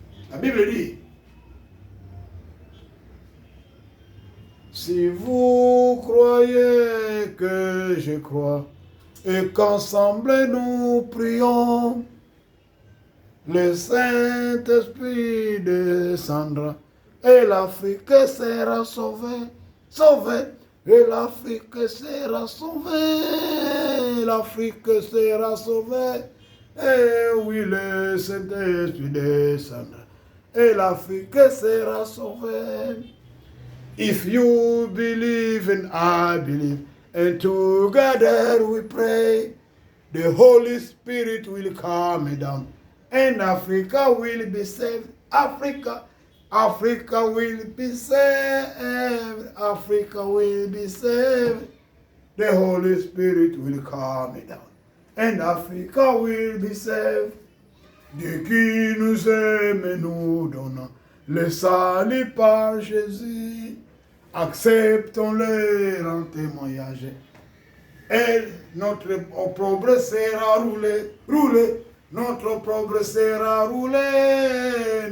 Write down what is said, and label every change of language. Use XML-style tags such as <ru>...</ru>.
<fr>La Bible dit, si vous croyez que je crois, et qu'ensemble nous prions, le Saint-Esprit descendra, et l'Afrique sera sauvée. Sauvée. Et l'Afrique sera sauvée. L'Afrique sera sauvée. Et oui, le Saint-Esprit descendra. Et l'Afrique sera sauvée.</fr> <en>If you believe and I believe, and together we pray, the Holy Spirit will come down, and Africa will be saved. Africa will be saved. Africa will be saved. The Holy Spirit will come down, and Africa will be saved.</en> <fr>Dieu qui nous aime nous donne le salut par Jésus. Acceptons-le en témoignage. Et notre opprobre sera roulé. Notre opprobre sera roulé.</fr>